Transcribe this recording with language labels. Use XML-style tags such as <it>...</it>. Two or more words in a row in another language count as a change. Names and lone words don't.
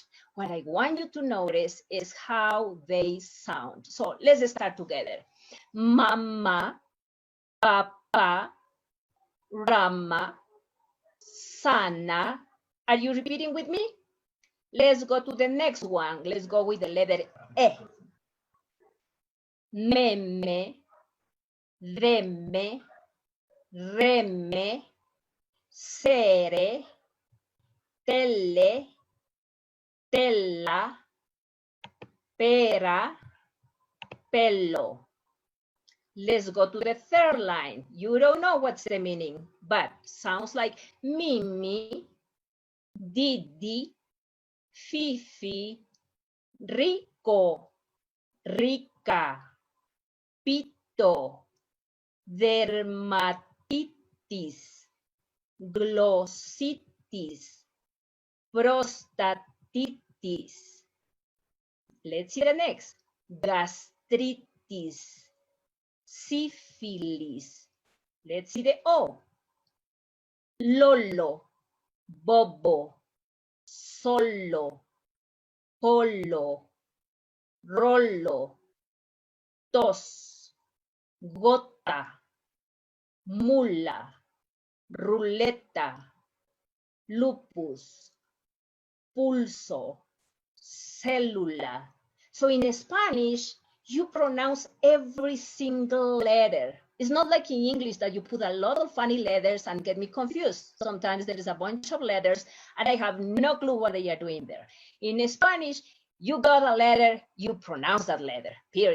<en>What I want you to notice is how they sound. So let's start together.</en> <es>Mama, Papa, Rama, Sana.</es> <en>Are you repeating with me? Let's go to the next one. Let's go with the letter E.</en> <es>Meme, Reme, Reme, Sere, Tele, Tella, Pera, Pelo.</es> <en>Let's go to the third line. You don't know what's the meaning, but sounds like</en> <es>Mimi, Didi, Fifi, Rico, Rica, Pito,</es> <en>Dermatitis, Glossitis, Prostatitis. Let's see the next. Gastritis, Syphilis. Let's see the O.</en> <es>Lolo, Bobo, Solo, Polo, Rollo, Tos, Gota, Mula, Ruleta, Lupus, Pulso, Célula.</es> <en>So in Spanish, you pronounce every single letter. It's not like in English that you put a lot of funny letters and get me confused. Sometimes there is a bunch of letters and I have no clue what they are doing there. In Spanish, you got a letter, you pronounce that letter, period.</en>